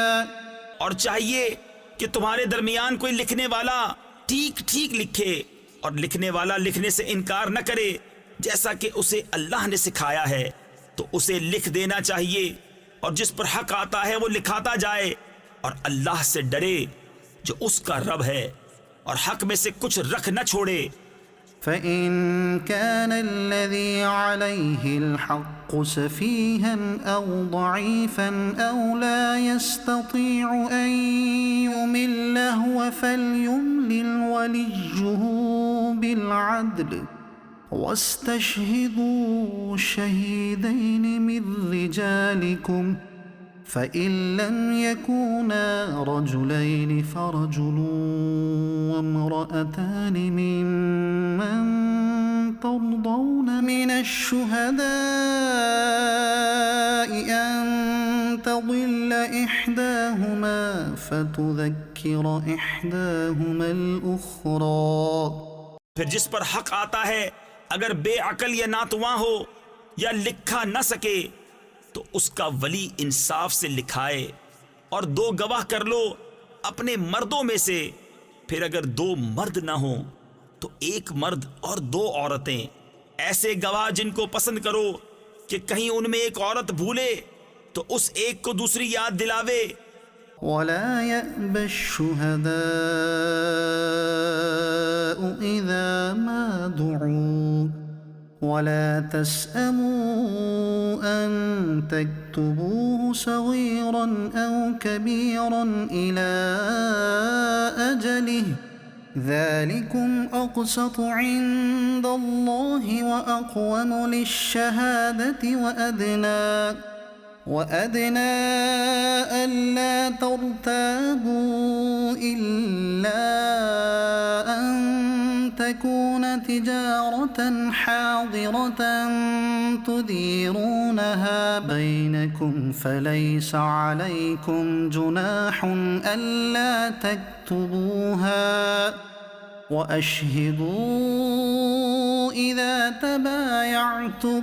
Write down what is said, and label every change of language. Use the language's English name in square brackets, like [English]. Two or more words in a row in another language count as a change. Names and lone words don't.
[Urdu] اور چاہیے کہ تمہارے درمیان کوئی لکھنے والا ٹھیک ٹھیک لکھے اور لکھنے والا لکھنے سے انکار نہ کرے، جیسا کہ اسے اللہ نے سکھایا ہے تو اسے لکھ دینا چاہیے، اور جس پر حق آتا ہے وہ لکھاتا جائے، اور اللہ سے ڈرے جو اس کا رب ہے، اور حق میں سے کچھ رکھ نہ چھوڑے. [Arabic] فإن كان الذي عليه الحق سفيها أو ضعيفا أو لا يستطيع أن يمل هو فليملل وليه بالعدل واستشهدوا شهيدين من رجالكم فإن لم يكونا رجلين فرجل وامرأتان ممن ترضون من الشهداء أن تضل إحداهما فتذكر إحداهما الأخرى. [Urdu] پھر جس پر حق آتا ہے اگر بےعقل یا ناتواں ہو یا لکھا نہ سکے تو اس کا ولی انصاف سے لکھائے، اور 2 گواہ کر لو اپنے مردوں میں سے. پھر اگر 2 مرد نہ ہو تو 1 مرد اور 2 عورتیں، ایسے گواہ جن کو پسند کرو کہ کہیں ان میں ایک عورت بھولے تو اس ایک کو دوسری یاد دلاوے. [Arabic] ولا يأب الشهداء إذا ما دعوا ولا تسأموا أن تكتبوه صغيرا أو كبيرا إلى أجله ذلكم أقسط عند الله وأقوم للشهادة وأدنى ألا ترتابوا إلا أن تكون تجارة حاضرة تديرونها بينكم فليس عليكم جناح ألا تكتبوها وأشهدوا إذا تبايعتم.